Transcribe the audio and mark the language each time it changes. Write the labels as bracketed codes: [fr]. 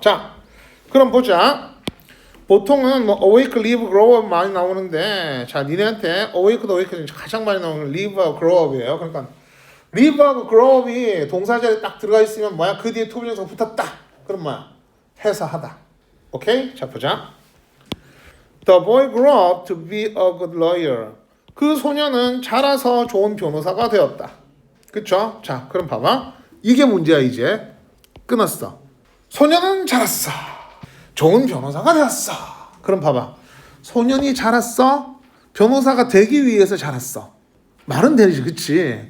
[ko] 자, 그럼 보자. 보통은 뭐 awake, live, grow up 많이 나오는데, 자, 니네한테 awake도 awake 중에 가장 많이 나오는 live하고 grow up이에요. 그러니까 live하고 grow up이 동사절에 딱 들어가 있으면 뭐야? 그 뒤에 투부정사가 붙었다. 그럼 뭐야? 해서 하다. 오케이? 자, 보자. [en] The boy grew up to be a good lawyer. [ko] 그 소녀는 자라서 좋은 변호사가 되었다. 그쵸? 자, 그럼 봐봐. 이게 문제야, 이제. 끊었어. 소녀는 자랐어. 좋은 변호사가 되었어. 그럼 봐봐. 소년이 자랐어. 변호사가 되기 위해서 자랐어. 말은 되지, 그치?